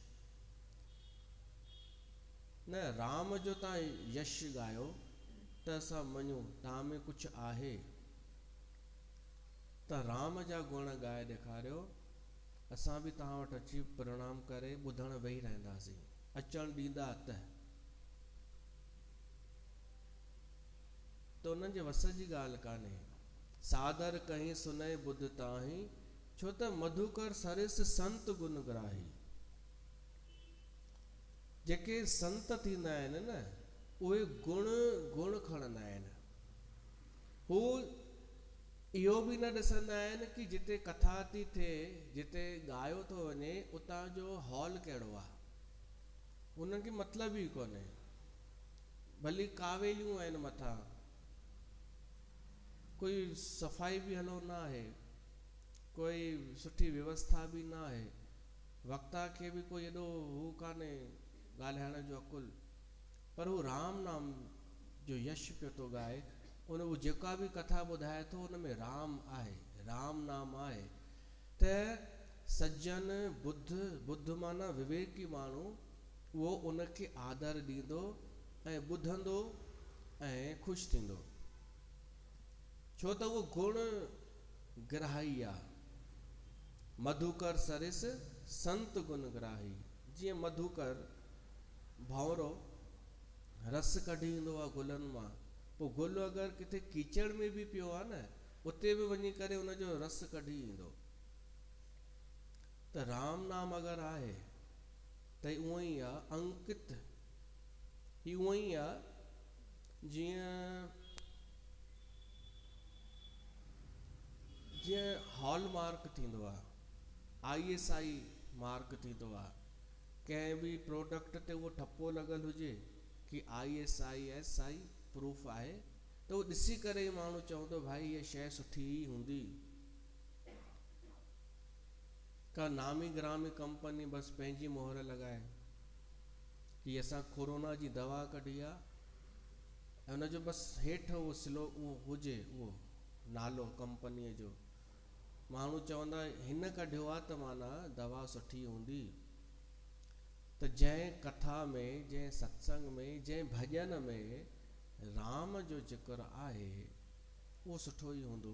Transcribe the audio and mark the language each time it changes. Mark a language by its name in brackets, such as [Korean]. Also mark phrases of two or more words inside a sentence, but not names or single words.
[Sindhi] न, राम जो तव्हां यश ॻायो त असां मञूं तव्हां में कुझु आहे, त राम जा गुण ॻाए ॾेखारियो, असां बि तव्हां वटि अची प्रणाम करे ॿुधण वेही रहंदासीं, अचणु ॾींदा त उन्हनि जे वस जी ॻाल्हि कान्हे। [Awadhi] सादर कहीं सुनहि बुध ताही, [Sindhi] छो त [Awadhi] मधुकर सरिस संत गुण ग्राही। [Sindhi] जेके संत थींदा आहिनि न, उहे गुण खणंदा आहिनि। हू इहो बि न ॾिसंदा आहिनि कि जिते कथा थी थिए, जिते ॻायो थो वञे, उतां जो हॉल कहिड़ो आहे, उन्हनि खे मतिलब ई कोन्हे। भली कावेलियूं आहिनि मथां, कोई सफ़ाई बि हलो न आहे, कोई सुठी व्यवस्था बि न आहे, वक्ता खे बि कोई एॾो हू कान्हे ॻाल्हाइण जो अकुल, पर हू राम नाम जो यश पियो थो ॻाए। उन जेका बि कथा ॿुधाए थो उन में राम आहे, राम नाम आहे। त सज्जन बुद्ध माना विवेकी माण्हू, उहो उनखे आदर ॾींदो ऐं ॿुधंदो ऐं ख़ुशि थींदो, छो त उहो गुण ग्राही आहे। [Awadhi] मधुकर सरिस संत गुण ग्राही। [Sindhi] जीअं मधुकर भंवरो रस कढी ईंदो आहे गुलनि मां, पोइ गुल अगरि किथे कीचड़ में बि पियो आहे न, उते बि वञी करे उनजो रस कढी ईंदो। त राम नाम अगरि आहे त उहो ई आहे अंकित, ही उहो ई आहे जीअं हॉलमार्क थींदो आहे, ISI मार्क थींदो आहे, कंहिं बि प्रोडक्ट ते उहो ठपो लॻल हुजे कि ISI प्रूफ आहे, त उहो ॾिसी करे ई माण्हू चवंदो भाई हीअ शइ सुठी ई हूंदी। का नामी ग्रामी कंपनी बसि पंहिंजी मोहर लॻाए कि असां कोरोना जी दवा कढी आहे ऐं उनजो बसि हेठि उहो हुजे, उहो नालो कंपनीअ जो, माण्हू चवंदा हिन कढियो आहे त माना दवा सुठी हूंदी। त जंहिं कथा में, जंहिं सत्संग में, जंहिं भॼन में राम जो ज़िक्र आहे उहो सुठो ई हूंदो।